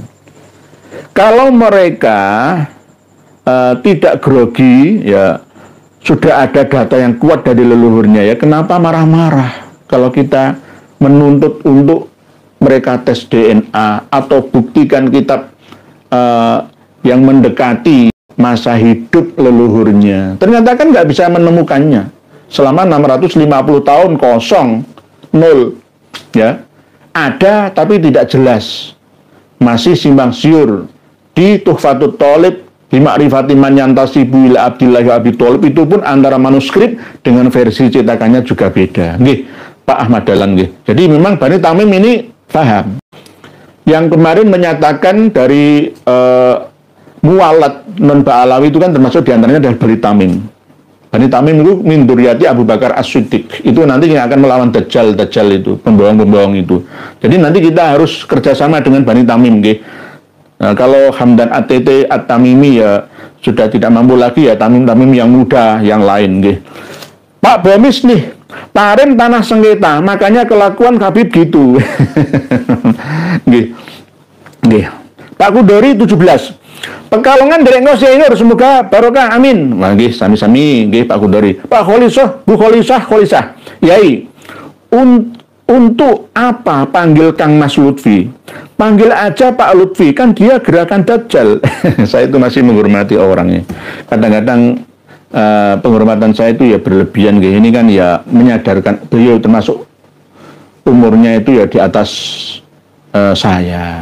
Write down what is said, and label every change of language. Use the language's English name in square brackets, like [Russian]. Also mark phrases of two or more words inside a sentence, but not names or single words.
[Indonesian] Kalau mereka tidak grogi, ya sudah ada data yang kuat dari leluhurnya, ya kenapa marah-marah kalau kita menuntut untuk mereka tes DNA atau buktikan kitab yang mendekati masa hidup leluhurnya. Ternyata kan nggak bisa menemukannya. selama 650 tahun kosong, nol, ya. Ada tapi tidak jelas, masih simpang siur. Di Tuhfatut Thalib bi ma'rifati man yantasibu ila Abdillah wa Abi Thalib itu pun antara manuskrip dengan versi cetakannya juga beda. [Javanese] Nggih, Pak Ahmad Dahlan nggih. [Indonesian] Jadi memang Bani Tamim ini paham. Yang kemarin menyatakan dari muwalat non Ba'alawi itu kan termasuk diantaranya adalah Bani Tamim. Bani Tamim itu [Arabic] من ذرية [Indonesian] Abu Bakar As-Siddiq. Itu nanti yang akan melawan Dajjal itu, pembohong-pembohong itu. Jadi nanti kita harus kerjasama dengan Bani Tamim, nggih. Nah, kalau Hamdan At-Titi At-Tamimi ya sudah tidak mampu lagi, ya Tamim-Tamim yang muda, yang lain, [Javanese] nggih. [Indonesian] Pak Bomis nih, Paren tanah sengketa, makanya kelakuan Habib gitu. [Javanese] Nggih. Nggih. Pak Kudori 17. [Indonesian] Pekalongan dari engkau sehingga semoga barokah, amin. Nah, [Javanese] nggih, sami-sami nggih Pak Kudori. Pak Kholisah, Bu Kholisah. [Indonesian] Yai, untuk apa panggil Kang Mas Lutfi? Panggil aja Pak Lutfi, kan dia gerakan Dajjal. Saya itu masih menghormati orangnya. Kadang-kadang penghormatan saya itu ya berlebihan, gitu. Ini kan ya menyadarkan beliau termasuk umurnya itu ya di atas saya.